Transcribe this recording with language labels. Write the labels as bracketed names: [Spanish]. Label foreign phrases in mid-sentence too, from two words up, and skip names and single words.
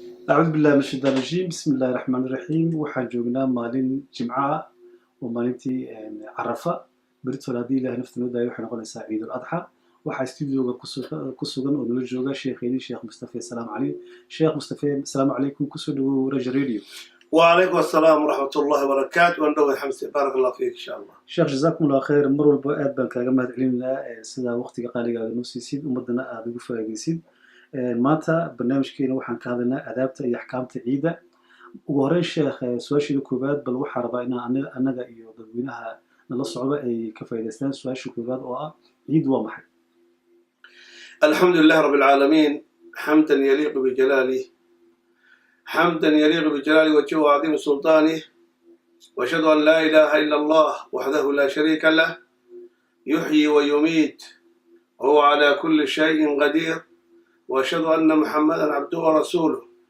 [Arabic] أعوذ بالله من الشيطان الرجيم بسم الله الرحمن الرحيم [Somali] waxaan joognaa maalin jimcaha oo maalintii Carafa berito hadii Ilaahay nafta noo daayo waxay noqonaysaa Ciid al-Adha waxa studio-ga ku sugan oo nala jooga sheekheeni Sheekh Mustafa Salaam Ali Sheekh Mustafa [Arabic] سلام عليكم [Somali] ku soo dhawow Raja Radio [Arabic] وعليكم السلام ورحمة الله وبركاته وندوي حمزة بارك الله فيك إن شاء الله [Somali] Sheekh [Arabic] جزاكم الله خير [Somali] mar walba aad baan kaaga mahadcelinaa sida waqtiga qaaliga aad noo siisid ummadana aad ugu faa'iideysid maanta barnaamijkeena waxaan ka hadlaynaa adaabta iyo axkaamta ciida ugu horeyn sheekh su'aashii koobaad bal waxaan rabaa inaan anaga iyo dadweynaha nala socdo ay ka faa'iideystaan su'aashii koobaad oo ah ciid waa maxay [Arabic] الحمد لله رب العالمين حمدا يليق بجلاله حمدا يليق بجلاله وجهه وعظيم سلطانه وأشهد أن لا إله إلا الله وحده لا شريك له يحيي ويميت وهو على كل شيء قدير وأشهد أن محمدا عبده ورسوله